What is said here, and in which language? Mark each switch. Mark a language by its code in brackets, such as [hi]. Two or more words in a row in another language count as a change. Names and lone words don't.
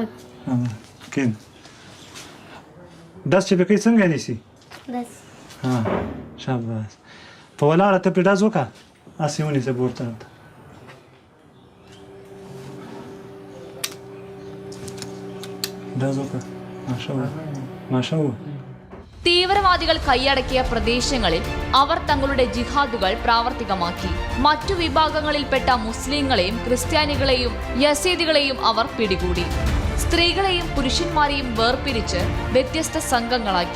[ps] کېنه ډز چې به کوي څنګه نیسي؟ شاباس. په ولاړه ته پرې ډز وکړه هسې ونیسه پورته ته. ډز وکړه. മാഷാവൂ. [ml] തീവ്രവാദികൾ കൈയടക്കിയ പ്രദേശങ്ങളിൽ അവർ തങ്ങളുടെ ജിഹാദുകൾ പ്രാവർത്തികമാക്കി. മറ്റു വിഭാഗങ്ങളിൽപ്പെട്ട മുസ്ലിങ്ങളെയും ക്രിസ്ത്യാനികളെയും യസീദികളെയും അവർ പിടികൂടി. സ്ത്രീകളെയും പുരുഷന്മാരെയും വേർപിരിച്ച് വ്യത്യസ്ത സംഘങ്ങളാക്കി.